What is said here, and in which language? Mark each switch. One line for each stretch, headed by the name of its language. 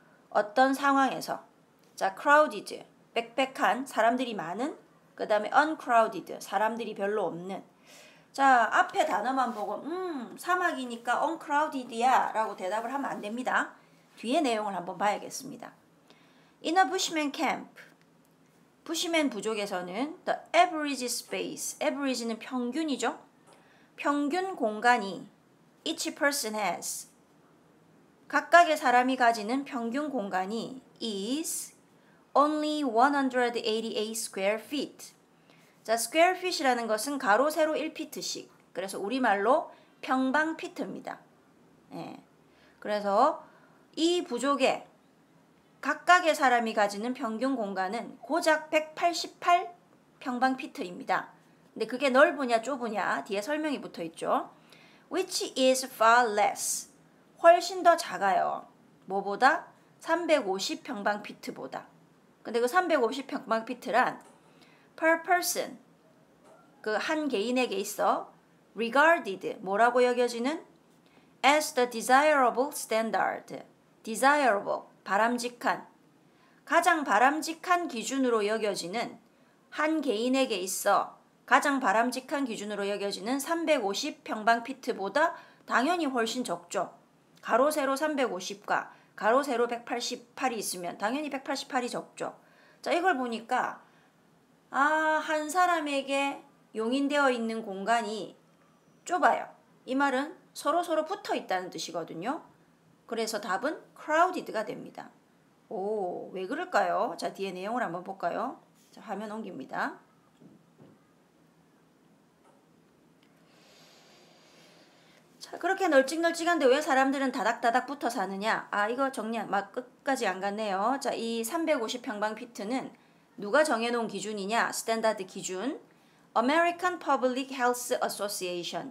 Korean: 어떤 상황에서? 자, crowded, 빽빽한, 사람들이 많은, 그 다음에 uncrowded, 사람들이 별로 없는 자, 앞에 단어만 보고 사막이니까 uncrowded야 라고 대답을 하면 안 됩니다. 뒤에 내용을 한번 봐야겠습니다.
English: In a bushman camp,
Korean: 부시맨 부족에서는
English: the average space, average는
Korean: 평균이죠. 평균 공간이
English: each person has,
Korean: 각각의 사람이 가지는 평균 공간이
English: is only 188 square feet.
Korean: 자, square feet이라는 것은 가로 세로 1피트씩. 그래서 우리말로 평방 피트입니다. 예. 그래서 이 부족의 각각의 사람이 가지는 평균 공간은 고작 188 평방 피트입니다. 근데 그게 넓으냐 좁으냐 뒤에 설명이 붙어 있죠.
English: Which is far less.
Korean: 훨씬 더 작아요. 뭐보다? 350 평방 피트보다. 근데 그 350 평방 피트란
English: per person,
Korean: 그 한 개인에게 있어
English: regarded,
Korean: 뭐라고 여겨지는?
English: as the desirable standard.
Korean: desirable, 바람직한, 가장 바람직한 기준으로 여겨지는, 한 개인에게 있어 가장 바람직한 기준으로 여겨지는 350 평방피트보다 당연히 훨씬 적죠. 가로 세로 350과 가로 세로 188이 있으면 당연히 188이 적죠. 자, 이걸 보니까 한 사람에게 용인되어 있는 공간이 좁아요. 이 말은 서로 붙어 있다는 뜻이거든요. 그래서 답은 crowded가 됩니다. 오, 왜 그럴까요? 자, 뒤에 내용을 한번 볼까요? 자, 화면 옮깁니다. 자, 그렇게 널찍널찍한데 왜 사람들은 다닥다닥 붙어 사느냐? 이거 정리 막 끝까지 안 갔네요. 자, 이 350 평방피트는 누가 정해놓은 기준이냐? 스탠다드 기준.
English: American Public Health Association.